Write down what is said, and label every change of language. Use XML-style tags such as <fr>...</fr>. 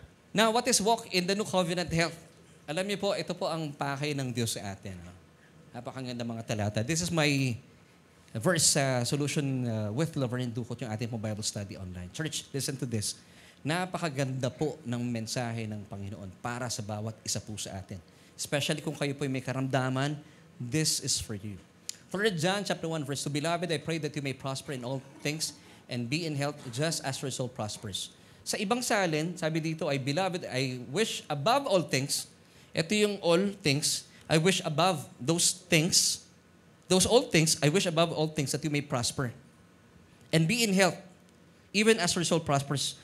<en>Now, what is walk in the new covenant health?</en> <tl>Alam niyo po, ito po ang pakay ng Diyos sa atin. Napakaganda mga talata.</tl> <en>This is my verse solution with Laverne Ducot,</en> <tl>yung ating po</tl> <en>Bible study online. Church, listen to this.</en> <tl>Napakaganda po ng mensahe ng Panginoon para sa bawat isa po sa atin.</tl> <en>Especially</en> <tl>kung kayo po may karamdaman,</tl> <en>this is for you. 3 John chapter 1 verse 2, Beloved, I pray that you may prosper in all things and be in health just as your soul prospers.</en> <tl>Sa ibang salin, sabi dito ay,</tl> <en>Beloved, I wish above all things, ito yung all things, I wish above those things, those all things, I wish above all things that you may prosper and be in health, even as your soul prospers.</en>